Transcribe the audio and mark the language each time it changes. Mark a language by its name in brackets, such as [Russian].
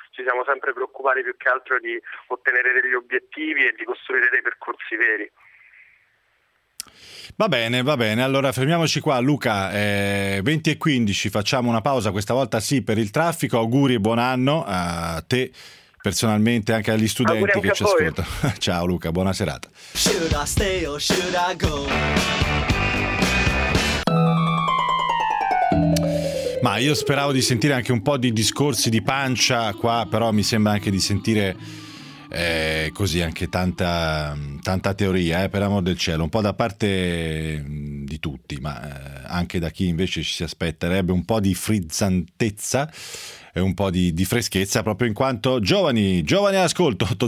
[Italian] Ci siamo sempre preoccupati più che altro di ottenere degli obiettivi e di costruire dei percorsi veri. Va bene, allora fermiamoci qua. Luca, 20 e 15, facciamo una pausa, questa volta sì, per il traffico. Auguri e buon anno a te personalmente, anche agli studenti anche che ci ascoltano. Ciao Luca, buona serata. [English] Should I stay or should I go? [Italian] Ma io speravo di sentire anche un po' di discorsi di pancia qua, però mi sembra anche di sentire... così anche tanta teoria, per amor del cielo, un po' da parte di tutti, ma anche da chi invece ci si aspetterebbe un po' di frizzantezza e un po' di freschezza, proprio in quanto giovani all'ascolto.